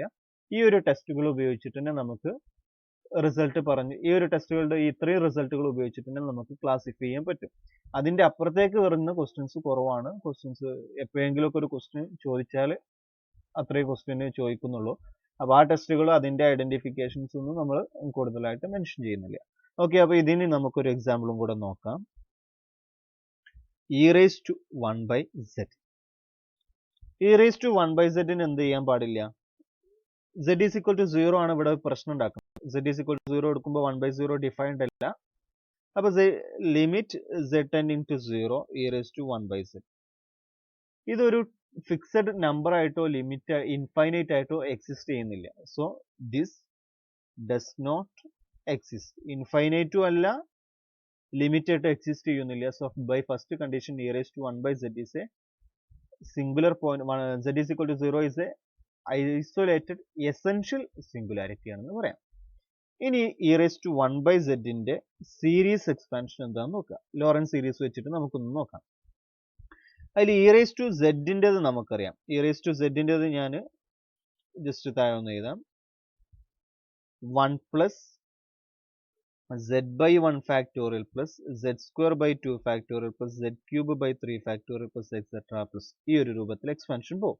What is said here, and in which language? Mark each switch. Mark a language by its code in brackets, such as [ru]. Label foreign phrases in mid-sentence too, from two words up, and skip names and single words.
[ml] ഈ ഒരു ടെസ്റ്റുകൾ ഉപയോഗിച്ചിട്ട് തന്നെ നമുക്ക് റിസൾട്ട് പറഞ്ഞ് ഈ ഒരു ടെസ്റ്റുകളുടെ ഇത്രയും റിസൾട്ടുകൾ ഉപയോഗിച്ചിട്ട് തന്നെ നമുക്ക് ക്ലാസിഫൈ ചെയ്യാൻ പറ്റും. അതിന്റെ അപ്പുറത്തേക്ക് വരുന്ന ക്വസ്റ്റ്യൻസ് കുറവാണ്. ക്വസ്റ്റ്യൻസ് എപ്പോഴെങ്കിലുമൊക്കെ ഒരു ക്വസ്റ്റ്യൻ ചോദിച്ചാൽ അത്രയും ക്വസ്റ്റ്യൻ ചോദിക്കുന്നുള്ളൂ. അപ്പൊ ആ ടെസ്റ്റുകൾ അതിന്റെ ഐഡന്റിഫിക്കേഷൻസ് ഒന്നും നമ്മൾ കൂടുതലായിട്ട് മെൻഷൻ ചെയ്യുന്നില്ല. ഓക്കെ, അപ്പൊ ഇതിന് നമുക്കൊരു എക്സാമ്പിളും കൂടെ നോക്കാം. e⁻1/z. e⁻1/z എന്ത് ചെയ്യാൻ പാടില്ല? [en] z is equal to 0 [ml] ആണ് ഇവിടെ പ്രശ്നം ഉണ്ടാക്കുന്നത്. [en] z is equal to 0 [ml] എടുക്കുമ്പോൾ 1/0 ഡിഫൈൻഡ് അല്ല. അപ്പൊ [en] limit z tending to 0 [ml] e⁻1/z. ഇതൊരു [en] fixed number [ml] ആയിട്ടോ [en] limit infinite [ml] ആയിട്ടോ എക്സിസ്റ്റ് ചെയ്യുന്നില്ല. [en] so this does not exist. [ml] ഇൻഫൈനൈറ്റും അല്ല, ലിമിറ്റ് ആയിട്ട് എക്സിസ്റ്റ് ചെയ്യുന്നില്ല. [en] so by first condition e⁻1/z is a singular point. z is equal to 0 is a isolated essential singularity [ml] ആണെന്ന് പറയാം. ഇനി e⁻1/z ന്റെ [en] series expansion [ml] എന്താണെന്ന് നോക്കാം. [en] Laurent series [ml] വെച്ചിട്ട് നമുക്കൊന്ന് നോക്കാം. അതിൽ e⁻z ൻ്റെത് നമുക്കറിയാം. e⁻z ൻ്റെത് ഞാൻ ജസ്റ്റ് താഴെ ഒന്ന് എഴുതാം. [en] 1 plus z/1 factorial plus z²/2 factorial plus z³ 3 factorial plus etcetera plus [ml] ഈ ഒരു രൂപത്തിൽ എക്സ്പാൻഷൻ പോകും.